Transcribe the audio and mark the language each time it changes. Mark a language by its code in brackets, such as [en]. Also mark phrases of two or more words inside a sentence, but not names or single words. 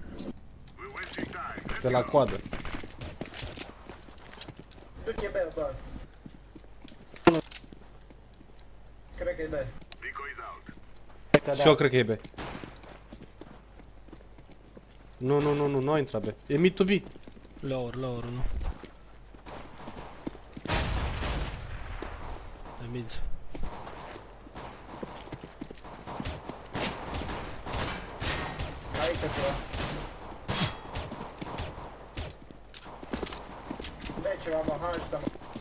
[ro] De la coadă. Tu ce bel, bă? Cred că e bel. Și eu cred că e B. Nu, nu, nu, nu, nu a intrat B. E [en] mid to B. Lower, lower, [ro] nu. De mid. Aici ceva. Bă, ceva, mă, hai ajută-mă.